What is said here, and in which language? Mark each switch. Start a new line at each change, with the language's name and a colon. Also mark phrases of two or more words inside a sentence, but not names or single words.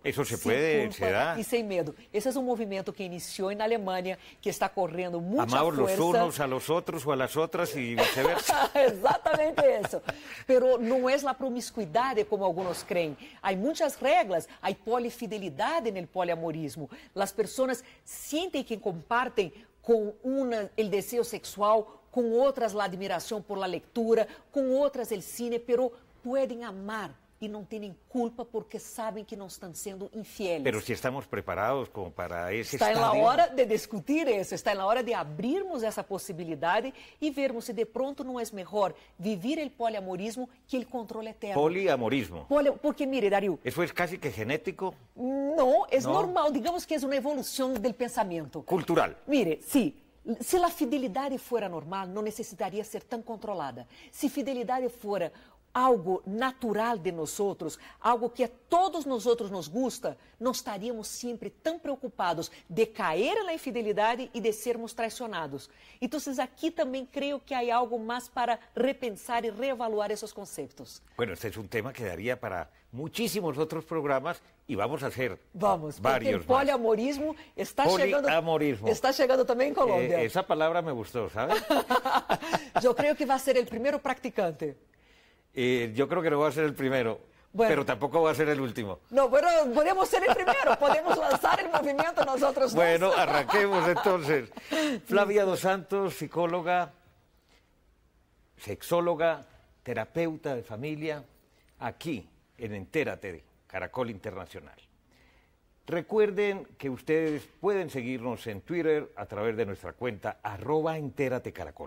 Spanish: Eso se sin puede, culpa se da. y sin miedo. Ese es un movimiento que inició en Alemania, que está corriendo mucha Amamos fuerza. los unos a los otros o a las otras y viceversa.
Portuguese: Exatamente isso. Pero não é a promiscuidade como alguns creem. Há muitas regras, há polifidelidade no poliamorismo. As pessoas sentem que compartem com uma o desejo sexual, com outras a admiração
Spanish: por la lectura,
Portuguese: com outras o cine, pero podem amar e não têm culpa porque sabem que não estão sendo infieles.
Spanish: Pero si estamos preparados como para ese
Portuguese: Está na
Spanish: estadio.
Portuguese: hora de discutir isso, está na hora de abrirmos essa possibilidade e vermos se
Spanish: de pronto
Portuguese: não é melhor viver o poliamorismo que o controle eterno. Poliamorismo.
Spanish: Porque, mire, Darío, ¿Eso es casi que genético?
Portuguese: não, é
Spanish: No.
Portuguese: normal, digamos que é uma evolução do pensamento.
Spanish: Cultural. Mire, sí,
Portuguese: se a fidelidade fuera normal, não necessitaria ser tão controlada. Se fidelidade fuera algo natural de nós outros, algo que a todos nós outros
Spanish: nos gusta,
Portuguese: não estaríamos sempre tão preocupados de cair na infidelidade e de sermos traicionados. Então, aqui também creio que há algo mais para repensar e reevaluar esses conceitos.
Spanish: Bueno, este es un tema que daría para muchísimos otros programas y vamos a hacer
Portuguese: Vamos, porque
Spanish: varios
Portuguese: o poliamorismo está
Spanish: Poliamorismo.
Portuguese: chegando também em
Spanish: más.
Portuguese: Colômbia.
Spanish: Esa palabra me gustó, ¿sabes?
Portuguese: Eu creio que vai ser o primeiro practicante.
Spanish: Yo creo que no voy a ser el primero, Bueno. pero tampoco voy a ser el último.
Portuguese: Não, pero podemos ser o primeiro, podemos lançar o movimento nós outros
Spanish: Bueno,
Portuguese: dois.
Spanish: arranquemos entonces. Flavia Dos Santos, psicóloga, sexóloga, terapeuta de familia, aquí en Entérate de Caracol Internacional. Recuerden que ustedes pueden seguirnos en Twitter a través de nuestra cuenta @entératecaracol.